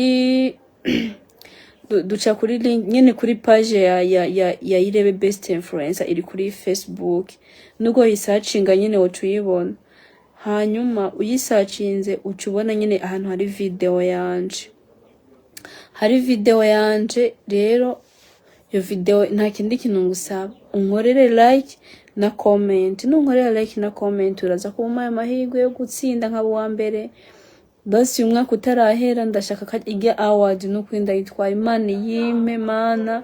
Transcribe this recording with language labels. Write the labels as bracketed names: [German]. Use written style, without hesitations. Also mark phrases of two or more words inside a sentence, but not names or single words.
[Rundi] kuri link nyene kuri page ya Irebe Best Influencer iri kuri Facebook nugo yisearchinga nyene wocuyibona hanyuma uyisearchinze ucubona nyene ahantu hari video yanje rero iyo video nta kindi kintu ngusaba unkorere like na comment. Nunkorera like na comment uraza kubuma amahirwe yo gutsinda nk'abo wa mbere. Basi umwaka utarahera ndashaka ko ijya award nuko ndayitwara. Imana yimpe mana.